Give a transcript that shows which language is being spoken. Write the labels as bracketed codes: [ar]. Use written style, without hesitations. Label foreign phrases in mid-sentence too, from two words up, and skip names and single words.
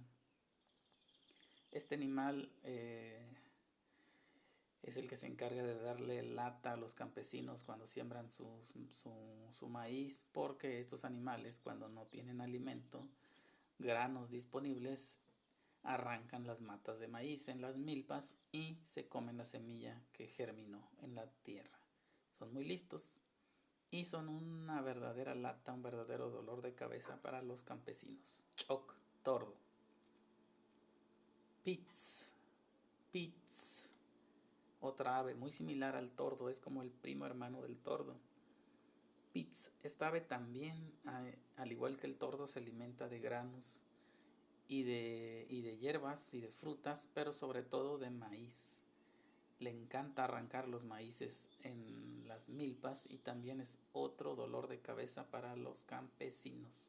[es] Este animal es el que se encarga de darle lata a los campesinos cuando siembran su maíz, porque estos animales, cuando no tienen alimento, granos disponibles, arrancan las matas de maíz en las milpas y se comen la semilla que germinó en la tierra. Son muy listos y son una verdadera lata, un verdadero dolor de cabeza para los campesinos. [tzh] Choc, tordo. Pitz, pitz. [es] Otra ave muy similar al tordo, es como el primo hermano del tordo. Pitz, esta ave también, al igual que el tordo, se alimenta de granos y de hierbas y de frutas, pero sobre todo de maíz. Le encanta arrancar los maíces en las milpas y también es otro dolor de cabeza para los campesinos.